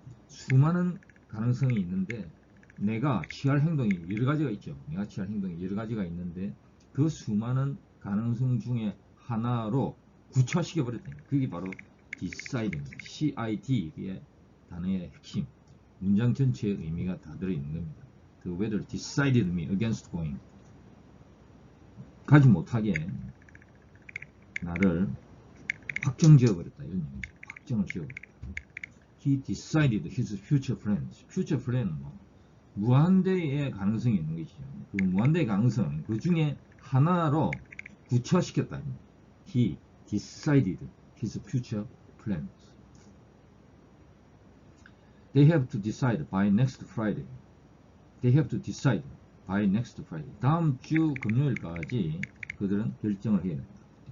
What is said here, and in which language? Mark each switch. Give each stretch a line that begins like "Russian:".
Korean: 수많은 가능성이 있는데 내가 취할 행동이 여러 가지가 있죠. 내가 취할 행동이 여러 가지가 있는데 그 수많은 가능성 중에 하나로 구체화시켜버렸다. 그게 바로 decid입니다. CID의 단어의 핵심. 문장 전체의 의미가 다 들어있는 겁니다.
English: The weather decided me against going.
Korean: 가지 못하게 나를 확정 지어버렸다. 이런 얘기죠. 확정을 지어버렸다.
English: He decided his future plans.
Korean: future plan은 무한대의 가능성이 있는 것이죠. 그 무한대의 가능성, 그 중에 하나로 구체화시켰다.
English: He decided his future plans. They have to decide by next Friday. They have to decide by next Friday.
Korean: 다음 주 금요일까지 그들은 결정을 해야 된다.